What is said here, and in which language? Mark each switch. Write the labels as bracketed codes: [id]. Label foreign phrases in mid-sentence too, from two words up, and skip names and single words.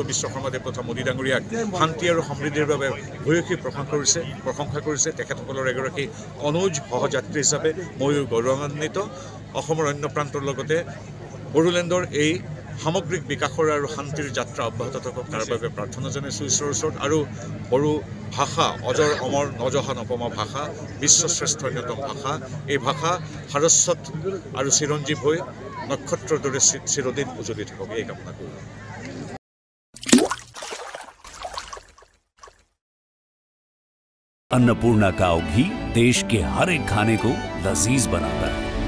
[as] বিশ্ব শৰ্মাদেৱ তথা মোদী ডাঙৰীয়াক শান্তি আৰু সমৃদ্ধিৰ বাবে ভূয়সী প্ৰশংসা কৰিছে তেখেতসকলৰ এগৰাকী অনুজ সহযাত্ৰী হিচাপে ময়ো গৌৰৱান্বিত অসমৰ অন্য প্ৰান্তৰ লগতে বড়োলেণ্ডৰ এই সামগ্ৰিক বিকাশৰ আৰু শান্তিৰ যাত্ৰা অব্যাহত থাকক তাৰ বাবে প্ৰাৰ্থনা জনাইছোঁ ঈশ্বৰৰ ওচৰত আৰু বড়ো ভাষা অজৰ অমৰ নজহা নপমা ভাষা বিশ্বশ্ৰেষ্ঠ অন্যতম ভাষা এই ভাষা সাৰস্বত আৰু চিৰঞ্জীৱ হৈ নক্ষত্ৰৰ দৰে চিৰদিন উজ্বলি থাকক এই কামনা কৰোঁ [hi] अन्नपूर्णा काव घी देश के हर एक खाने को लजीज बनाता है।